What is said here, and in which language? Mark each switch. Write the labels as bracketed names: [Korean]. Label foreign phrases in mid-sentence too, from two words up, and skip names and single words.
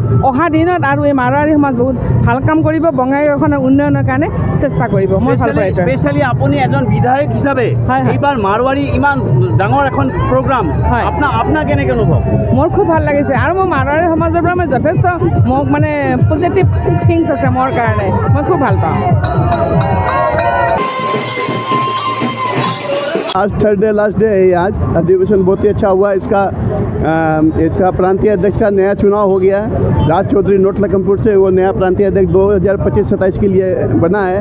[Assamese] অহা দিনত আৰু এই মাৰোৱাৰী সমাজ বহুত ভাল কাম কৰিব, বঙাইগাঁওখনৰ উন্নয়নৰ কাৰণে চেষ্টা কৰিব। মই ভাল পাইছোঁ। স্পেচিয়েলি আপুনি এজন বিধায়ক হিচাপে এইবাৰ মাৰোৱাৰী ইমান ডাঙৰ এখন প্ৰগ্ৰাম, আপোনাৰ কেনেকৈ অনুভৱ? মোৰ খুব ভাল লাগিছে আৰু মই মাৰোৱাৰী সমাজৰ পৰা মই যথেষ্ট মোক মানে [English] positive things [Assamese] আছে মোৰ কাৰণে, মই খুব ভাল পাওঁ। [Hindi] आज [English] third day last day [Hindi] है। आज अधिवेशन बहुत ही अच्छा हुआ। इसका प्रांतीय अध्यक्ष का नया चुनाव हो गया है। राज चौधरी नोट लखनपुर से वो नया प्रांतीय अध्यक्ष 2025-27 के लिए बना है।